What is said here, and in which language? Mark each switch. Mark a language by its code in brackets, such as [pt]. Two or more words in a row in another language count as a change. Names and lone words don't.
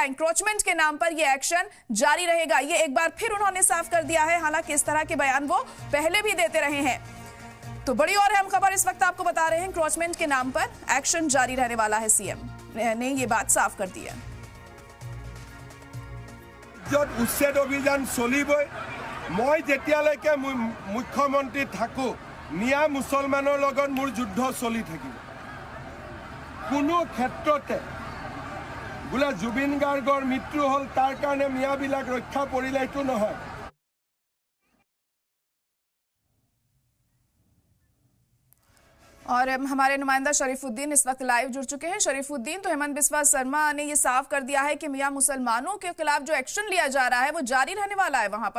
[hi] इंक्रोचमेंट के नाम पर ये एक्शन जारी रहेगा। ये एक बार फिर उन्होंने साफ कर दिया है। हालांकि इस तरह के बयान वो पहले भी देते रहे हैं। तो बड़ी और अहम खबर इस वक्त आपको बता रहे हैं। इंक्रोचमेंट के नाम पर एक्शन जारी रहने वाला है। सीएम ने ये बात साफ कर दी है। [as] উচ্ছেদ অভিযান চলিবই মই যেতিয়ালৈকে মুখ্যমন্ত্ৰী থাকো মিয়া মুছলমানৰ লগত মোৰ যুদ্ধ চলি থাকিব। কোনো ক্ষেত্ৰতে বোলে জুবিন গাৰ্গৰ মৃত্যু হ'ল তাৰ কাৰণে মিয়াবিলাক ৰক্ষা পৰিলে এইটো নহয়। [hi] और हमारे नुमाइंदा शरीफुद्दीन इस वक्त लाइव जुड़ चुके हैं। शरीफुद्दीन, तो हेमंत बिस्वा शर्मा ने ये साफ कर दिया है कि मियां मुसलमानों के खिलाफ जो एक्शन लिया जा रहा है वो जारी रहने वाला है वहां पर।